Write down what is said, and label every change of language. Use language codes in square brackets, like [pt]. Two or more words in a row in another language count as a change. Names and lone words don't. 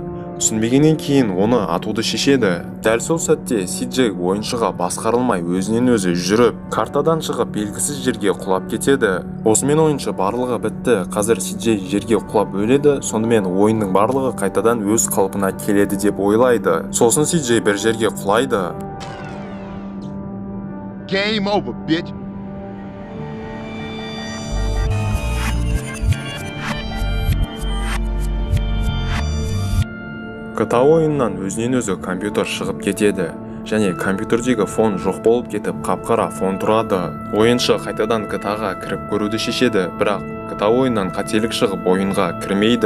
[kk] Түсінбегеннен кейін оны атуды шешеді. Дәл сол сәтте CJ ойыншыға басқарылмай өзінен өзі жүріп, картадан шығып белгісіз жерге құлап кетеді. Осымен ойыншы барлығы бітті. Қазір CJ жерге құлап өледі, сонымен ойынның барлығы қайтадан өз қалпына келеді деп ойлайды. Сосын CJ бір жерге құлайды. [en] Game over, bitch. [kk] GTA ойыннан өзінен өзі компьютер шығып кетеді, және компьютердегі фон жоқ болып кетіп, қап-қара фон тұрады. Ойыншы қайтадан GTA-ға кіріп көруді шешеді, бірақ GTA ойыннан қателік шығып ойынға кірмейді.